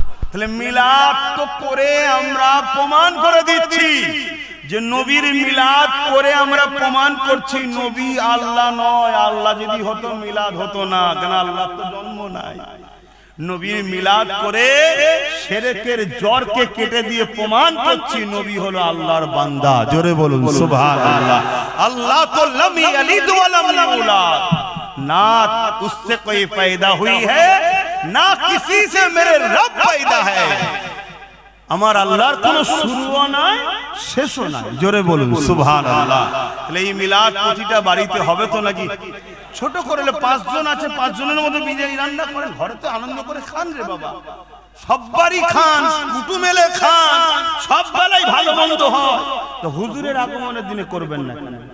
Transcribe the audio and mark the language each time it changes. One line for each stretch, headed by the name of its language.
Bangla: তাহলে মিলাদ তো করে আমরা প্রমাণ করে দিচ্ছি যে নবীর মিলাদ করে আমরা প্রমাণ করছি নবী আল্লাহ নয়। আল্লাহ যদি হতো মিলাদ হতো না, কেন? আল্লাহ তো জন্ম নাই। নবীর মিলাদ করে শিরকের জড়কে কেটে দিয়ে প্রমাণ করছি নবী হলো আল্লাহর বান্দা। জোরে বলুন সুবহানাল্লাহ। আল্লাহ তো
Arabic: লাম ইয়ালিদ ওয়া লাম ইউলাদ,
Hindi: না उससे कोई पैदा हुई है না किसी से मेरे रब पैदा है।
Bangla: আমার আল্লাহর কোনো শুরুও নাই, শেষও নাই। জোরে বলুন সুবহানাল্লাহ। তাহলে এই মিলাদ প্রতিটা বাড়িতে হবে তো নাকি? ছোট করলে 5 জন আছে, 5 জনের মধ্যে বিরিয়ানি রান্না করেন, ঘরে তো আনন্দ করে খান রে বাবা, সববারই খান, কুটুম এলে খান, সব বেলায় ভালো মন্দ হয়, তো হুজুরের আগমনের দিনে করবেন না কেন?